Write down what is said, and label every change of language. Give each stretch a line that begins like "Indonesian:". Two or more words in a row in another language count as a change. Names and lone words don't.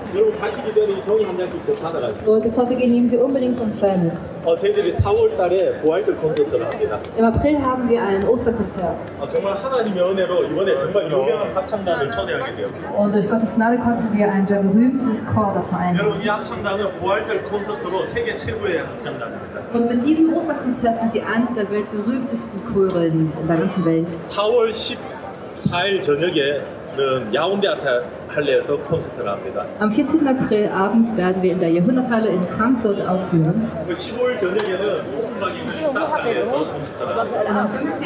Korean: 여러분 가시기 전에 이 종이 한 장씩 꼭 받아가시고.
German: Und bevor Sie gehen, nehmen Sie unbedingt so ein Flyer mit.
Korean: 저희들이 4월 달에 부활절 콘서트를 합니다.
German: Im April haben wir ein Osterkonzert.
Korean: 정말 하나님의 은혜로 이번에 정말 유명한 합창단을 초대하게 되었고.
German: Und durch Gottes Gnade konnten wir ein sehr berühmtes Chor dazu einladen.
Korean: 여러분 이 합창단은 부활절 콘서트로 세계 최고의 합창단입니다.
German: Und mit diesem Osterkonzert sind sie eines der weltberühmtesten Chöre in der ganzen Welt.
Korean: 4월 14일 저녁에는 야운데 할레에서 콘서트를 합니다.
German: Am 14. April abends werden wir in der Jahrhunderthalle in Frankfurt aufführen.
Korean: 15일 저녁에는 오픈방에 있는 스타트할레에서 콘서트를 합니다.
German: Und am 15.